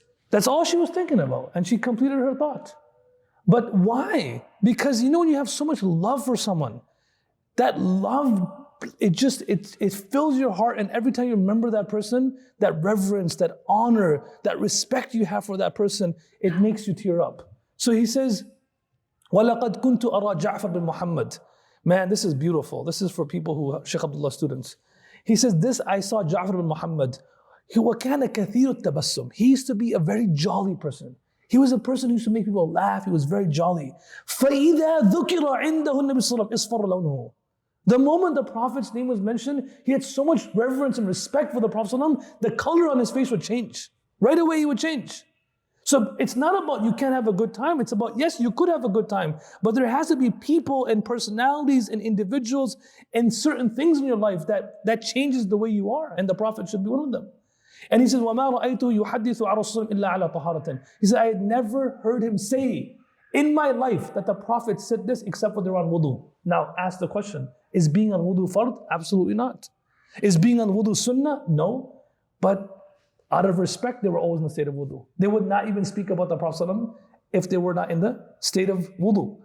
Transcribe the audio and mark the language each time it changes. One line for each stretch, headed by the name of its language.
English: That's all she was thinking about, and she completed her thought. But why? Because when you have so much love for someone, that love, it fills your heart, and every time you remember that person, that reverence, that honor, that respect you have for that person, it makes you tear up. So he says,
Arabic: وَلَقَدْ كُنْتُ أَرَى جَعْفَرْ بِن مُحَمَّد.
English: Man, this is beautiful. This is for people who are Shaykh Abdullah students. He says, I saw Ja'far bin Muhammad.
Arabic: وَكَانَ كَثِيرُ التَّبَسُّمِ.
English: He used to be a very jolly person. He was a person who used to make people laugh. He was very jolly.
Arabic: فَإِذَا ذُكِرَ عِنْدَهُ النَّبِي صلى الله عليه وسلم إِصْفَرَ لَوْنُهُ.
English: The moment the Prophet's name was mentioned, he had so much reverence and respect for the Prophet ﷺ, the color on his face would change. Right away he would change. So it's not about you can't have a good time. It's about, yes, you could have a good time, but there has to be people and personalities and individuals and certain things in your life that changes the way you are. And the Prophet should be one of them. And he says,
Arabic: وَمَا رَأَيْتُ يُحَدِّثُ عَنْ رَسُولٍ إِلَّا عَلَى طَهَارَةٍ.
English: He said, I had never heard him say in my life that the Prophet said this except for they're on wudu. Now ask the question, is being on wudu fard? Absolutely not. Is being on wudu sunnah? No. But out of respect, they were always in the state of wudu. They would not even speak about the Prophet ﷺ if they were not in the state of wudu.